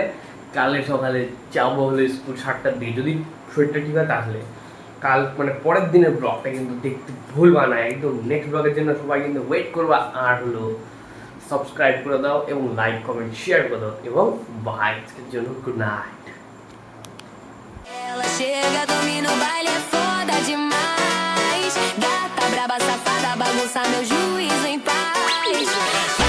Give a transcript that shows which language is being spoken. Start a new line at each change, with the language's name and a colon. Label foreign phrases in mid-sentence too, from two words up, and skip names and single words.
Bangla: কালকে সকালে যাবো হলে স্কুল 7টার দিকে, যদি শরীরটা ঠিক হয় তাহলে। কাল মানে পরের দিনের ব্লগটা কিন্তু দেখতে ভুলবা না একদম। নেক্সট ব্লগের জন্য সবাই কিন্তু ওয়েট করবা। আর হলো সাবস্ক্রাইব করে দাও এবং
English: like comment share
Bangla: করে দাও, এবং বাই, আজকের জন্য
English: good night.
Portuguese: Ela chega, domina o baile, é foda demais. Gata braba, safada, bagunça meu juízo em paz.